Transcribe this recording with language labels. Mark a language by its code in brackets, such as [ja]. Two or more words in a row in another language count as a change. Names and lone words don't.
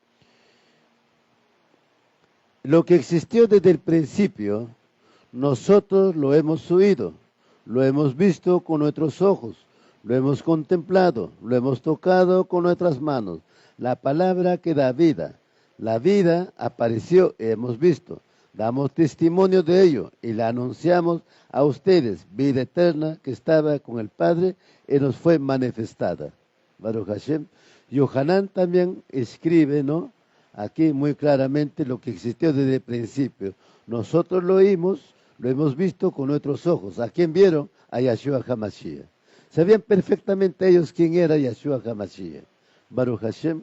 [es] Lo que existió desde el principio, nosotros lo hemos oído, lo hemos visto con nuestros ojos, lo hemos contemplado, lo hemos tocado con nuestras manos. La palabra que da vida, la vida apareció y hemos visto. Damos testimonio de ello y la anunciamos a ustedes, vida eterna que estaba con el Padre y nos fue manifestada. [he] ברוך השם. [es] Yohanan también escribe, ¿no? Aquí muy claramente lo que existió desde el principio. Nosotros lo oímos, lo hemos visto con nuestros ojos. ¿A quién vieron? A Yeshua HaMashiach. Sabían perfectamente ellos quién era Yeshua HaMashiach. [he] ברוך השם.